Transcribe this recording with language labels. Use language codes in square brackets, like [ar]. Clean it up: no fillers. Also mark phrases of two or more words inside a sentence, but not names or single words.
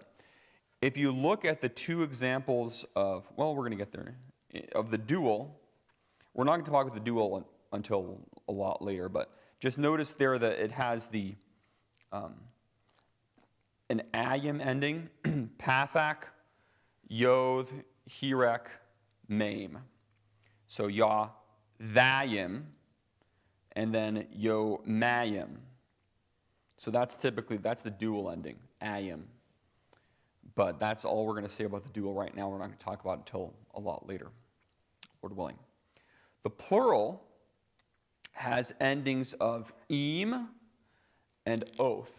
[en] If you look at the 2 examples of, well, we're going to get there, of the dual, we're not going to talk about the dual until a lot later, but just notice there that it has the an ayim ending, pathak, [he] יוד, חיריק, מם. [en] So ya, thayim, and then yo, mayim. So that's the dual ending, ayim. But that's all we're going to say about the dual right now. We're not going to talk about it until a lot later, Lord willing. The plural has endings of eem and oath.